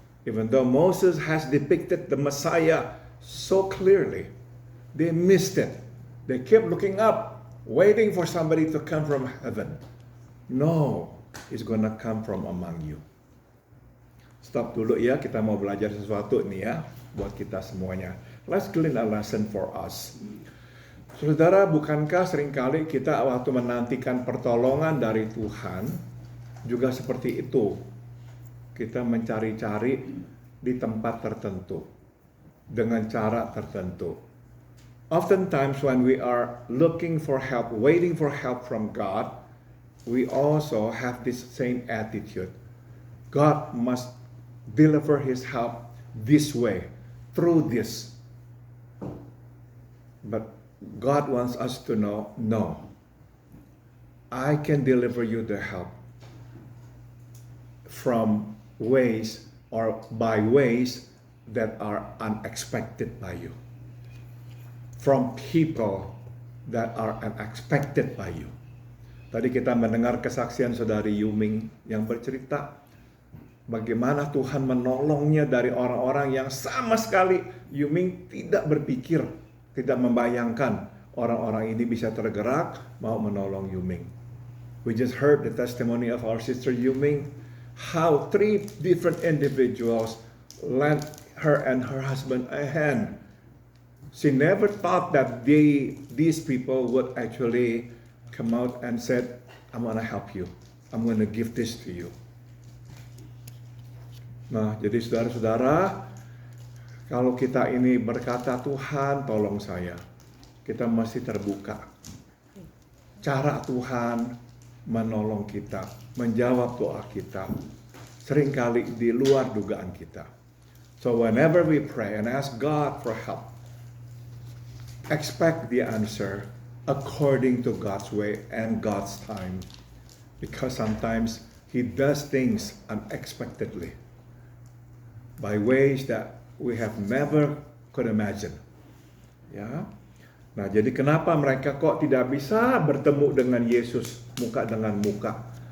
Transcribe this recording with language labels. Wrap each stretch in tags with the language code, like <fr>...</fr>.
<en>Even though Moses has depicted the Messiah so clearly, they missed it. They kept looking up, waiting for somebody to come from heaven. No, he's gonna come from among you.</en> <id>Stop dulu ya, kita mau belajar sesuatu nih ya, buat kita semuanya.</id> <en>Let's glean a lesson for us.</en> <id>Saudara, bukankah seringkali kita waktu menantikan pertolongan dari Tuhan, juga seperti itu. Kita mencari-cari di tempat tertentu, dengan cara tertentu.</id> <en>Oftentimes when we are looking for help, waiting for help from God, we also have this same attitude. God must deliver His help this way, through this. But God wants us to know, no, I can deliver you the help from ways or by ways that are unexpected by you. From people that are unexpected by you.</en> <id>Tadi kita mendengar kesaksian saudari Yuming yang bercerita bagaimana Tuhan menolongnya dari orang-orang yang sama sekali Yuming tidak berpikir, tidak membayangkan orang-orang ini bisa tergerak mau menolong Yuming.</id> <en>We just heard the testimony of our sister Yuming, how 3 different individuals lent her and her husband a hand. She never thought that these people would actually come out and said, I'm gonna help you. I'm gonna give this to you.</en> <id>Nah, jadi saudara-saudara, kalau kita ini berkata, Tuhan tolong saya, kita mesti terbuka. Cara Tuhan menolong kita, menjawab doa kita, seringkali di luar dugaan kita.</id> <en>So whenever we pray and ask God for help, expect the answer according to God's way and God's time. Because sometimes He does things unexpectedly, by ways that we have never could imagine.</en> <id>Ya. Nah, jadi kenapa mereka kok tidak bisa bertemu dengan Yesus muka dengan muka?</id>